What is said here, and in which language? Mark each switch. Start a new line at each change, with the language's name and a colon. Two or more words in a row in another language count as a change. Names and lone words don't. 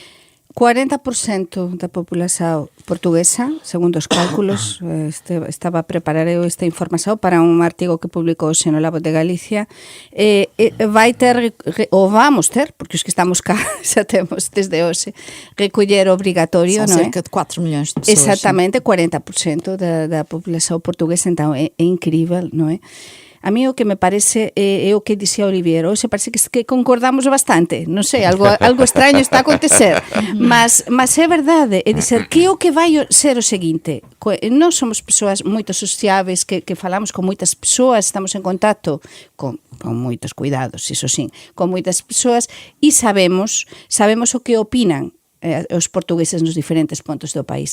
Galician: 40% da população portuguesa, segundo os cálculos, estava a preparar eu esta informação para um artigo que publicou hoxe no Labo de Galicia, vai ter, ou vamos ter, porque os que estamos cá xa temos desde hoxe, recolher obrigatório,
Portuguese: São
Galician: non é?
Portuguese: cerca de 4 milhões de pessoas. Exatamente, 40% da população portuguesa, então é incrível,
Galician: non é? A mí o que me parece é o que dixía Olivier, hoxe parece que concordamos bastante, non sei, algo extraño está a acontecer, mas é verdade, é dizer, que o que vai ser o seguinte, nós somos persoas moito sociáveis, que falamos con moitas persoas, estamos en contacto con moitos cuidados, iso sí, con moitas persoas, e sabemos o que opinan os portugueses nos diferentes pontos do país.